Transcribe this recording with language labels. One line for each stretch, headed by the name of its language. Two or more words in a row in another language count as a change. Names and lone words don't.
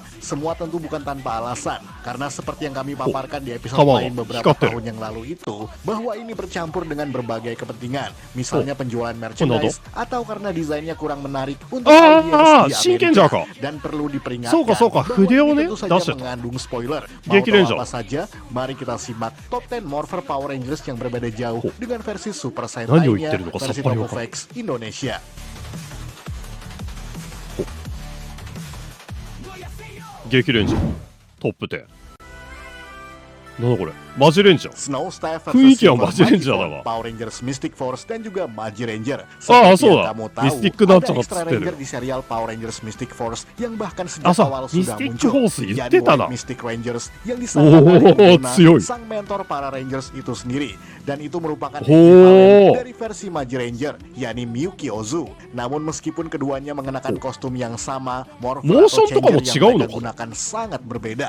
Indonesian: Semua tentu bukan tanpa alasan, karena seperti yang kami paparkan di episode lain beberapa tahun yang lalu itu, bahwa ini bercampur dengan berbagai kepentingan, misalnya penjualan merchandise, atau karena desainnya kurang menarik untuk audiens di Amerika. Dan perlu diperingatkan bahwa ini tentu saja mengandung spoiler. Mau tahu apa saja? Mari kita simak top 10 Morpher Power Rangers yang berbeda jauh dengan versi Super Sentai-nya, versi Tokofax Indonesia.
Japanese: 激レンジャートップ10。なんだこれ、マジレンジャー。雰囲気はマジレンジャーだわ。
Indonesian: Power Rangers Mystic Force dan juga Magi Ranger.
Japanese: ああ、そうだ。ミスティックなんちゃらっつってる。
Indonesian: di serial Power Rangers Mystic Force yang bahkan sejak awal sudah muncul. Jadi Mystic Rangers yang disangka sang mentor para Rangers itu sendiri, dan itu merupakan ekivalen dari versi Magi Ranger, yakni Miyuki Ozu. Namun meskipun keduanya mengenakan kostum yang sama, Morpher atau Changer yang mereka gunakan sangat berbeda.